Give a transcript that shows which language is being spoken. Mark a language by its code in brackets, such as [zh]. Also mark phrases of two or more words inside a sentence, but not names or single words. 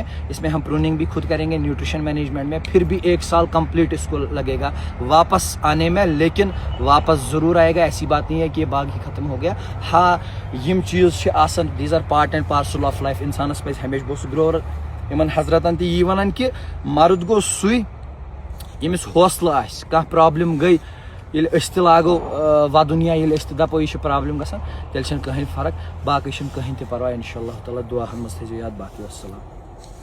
[hi] इसमें हम प्रूनिंग भी खुद करेंगे, [en] nutrition management [hi] में. फिर भी 1 साल कंप्लीट इसको लगेगा वापस आने में, लेकिन वापस ज़रूर आएगा. ऐसी बात नहीं है कि ये बाग ही ख़त्म हो गया. हाँ, [ks] यम चीज़ आसन, [en] these are part and parcel of life. [ks] इंसानस पे हमेशा बहुत ग्रोवर इन हजरतन ती वन कि मर्द गो सुई यमिस हौसला आस. कह प्रॉब्लम गई ये लागो वदन या दपो यह प्रॉब्लम गसान, तेल कहीं फर्क. बाकी कहीं ते परवाह. इंशाअल्लाह ताला दुआ मज थो याद. बाकी वस्सलाम.